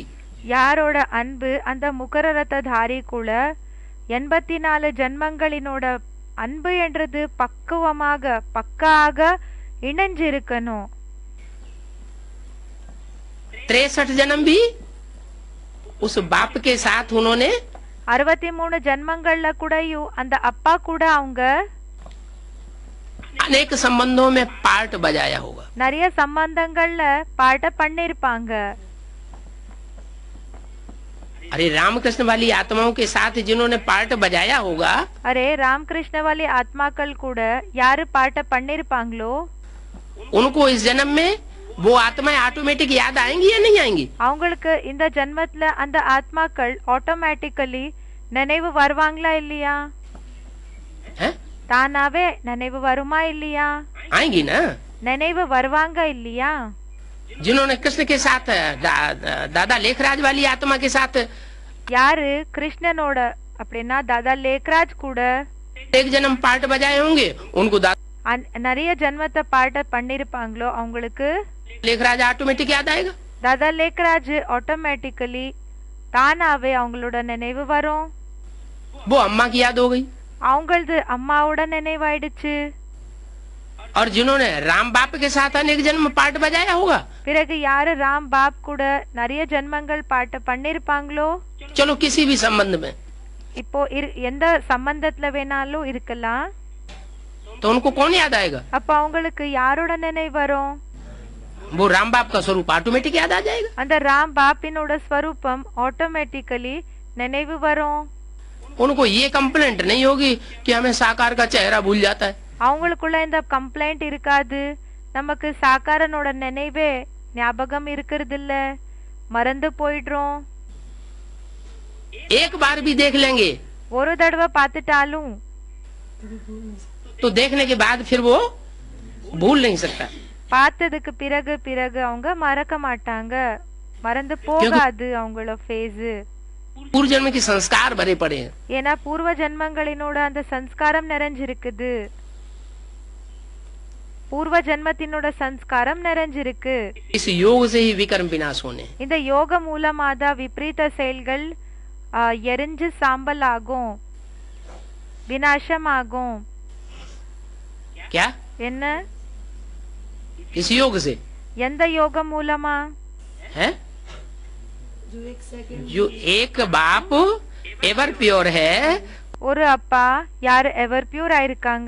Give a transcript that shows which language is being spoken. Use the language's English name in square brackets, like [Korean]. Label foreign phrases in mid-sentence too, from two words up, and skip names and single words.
[Tamil] யாரோட அன்பு அந்த முகரரத்ததாரி கூட 84 ஜென்மங்களினோட அன்பு என்றது பக்காக இணைஞ்சிருக்கணும். [Hindi] 63 जन्म भी उस बाप के साथ उन्होंने [Tamil] 63 ஜென்மங்கள்ல கூடயும் அந்த அப்பா கூட அவங்க [Hindi] अनेक संबंधों में पार्ट बजाया होगा। [Tamil] நிறைய சம்பந்தங்கள்ல பாட்ட பண்ணிருப்பாங்க. [Hindi] अरे रामकृष्ण वाली आत्माओं के साथ जिन्होंने पार्ट बजाया होगा, [Tamil] அரே ராமகிருஷ்ண வாலி ஆத்மாக்கள் கூட யாரு பாட்ட பண்ணிருப்பாங்களோ [Hindi] उनको इस जन्म में वो आत्माएं ऑटोमेटिक याद आएंगी या नहीं आएंगी? [Tamil] அவங்களுக்கு இந்த ஜென்மத்துல அந்த ஆத்மாக்கள் ஆட்டோமேட்டிக்கலி நினைவு வருவாங்களா இல்லையா? [Hindi] हैं? [Tamil] தானாவே நினைவு வருமா இல்லையா? [Hindi] आएंगी ना। [Tamil] நினைவு வருவாங்க இல்லையா? [Hindi] जिन्होंने कृष्ण के साथ दादा लेखराज वाली आत्मा के साथ [Tamil] யாரு கிருஷ்ணனோட அப்படின்னா தாதா லேக்ராஜ் கூட [Hindi] एक जन्म पार्ट बजाए होंगे, उनको [Tamil] நிறைய ஜென்மத்தை பாட்ட பண்ணிருப்பாங்களோ அவங்களுக்கு [Hindi] लेखराज ऑटोमेटिक याद आएगा। [Tamil] தாதா லேக்ராஜ் ஆட்டோமேட்டிக்கலி தானாவே அவங்களோட நினைவு வரும். [Hindi] वो अम्मा की याद हो गई। [Tamil] அவங்களது அம்மாவோட நினைவாயிடுச்சு. [Hindi] और जिन्होंने राम बाप के साथ अनेक जन्म पार्ट बजाया होगा, [Tamil] பிறகு யாரு ராம் பாப் கூட நிறைய ஜென்மங்கள் பாட்ட பண்ணிருப்பாங்களோ [Hindi] चलो किसी भी संबंध में, [Tamil] இப்போ எந்த சம்பந்தத்துல வேணாலும் இருக்கலாம். [Hindi] तो उनको कौन याद आएगा? [Tamil] அப்ப அவங்களுக்கு யாரோட நினைவு வரும்? [Hindi] वो राम बाप का स्वरूप ऑटोमेटिक याद आ जाएगा। [Tamil] அந்த ராம் பாப்பினோட ஸ்வரூபம் ஆட்டோமேட்டிக்கலி நினைவு வரும். [Hindi] उनको ये कंप्लेंट नहीं होगी कि हमें साकार का चेहरा भूल जाता है। [Tamil] அவங்களுக்குள்ள இந்த கம்ப்ளைண்ட் இருக்காது, நமக்கு சாக்காரனோட நினைவே ஞாபகம் இருக்கிறது இல்ல, மறந்து போயிடுறோம். [Hindi] एक बार भी देख लेंगे [Tamil] ஒரு தடவை பார்த்துட்டாலும் [Hindi] तो देखने के बाद फिर वो भूल नहीं सकता, [Tamil] பார்த்ததுக்கு பிறகு பிறகு அவங்க மறக்க மாட்டாங்க, மறந்து போகாது அவங்களோட ஃபேஸ். [Hindi] पूर्व जन्म के संस्कार भरे पड़े हैं। [Tamil] ஏன்னா பூர்வ ஜென்மங்களினோட அந்த சம்ஸ்காரம் நிறைஞ்சிருக்குது, பூர்வ ஜென்மத்தினோட சம்ஸ்காரம் நிறைஞ்சிருக்கு. [Hindi] इस योग से ही विकर्म विनाश होने। [Tamil] இந்த யோக மூலமாதான் விபரீத செயல்கள் எரிஞ்சு சாம்பல் ஆகும், விநாசமாகும். [Hindi] क्या? [Tamil] என்ன? [Hindi] इस योग से [Tamil] எந்த யோகம் மூலமா? [Hindi] है जो एक सेकंड जो एक बाप [English] ever pure [Hindi] है, [Tamil] ஒரு அப்பா யாரு [English] ever pure [Tamil] ஆயிருக்காங்க,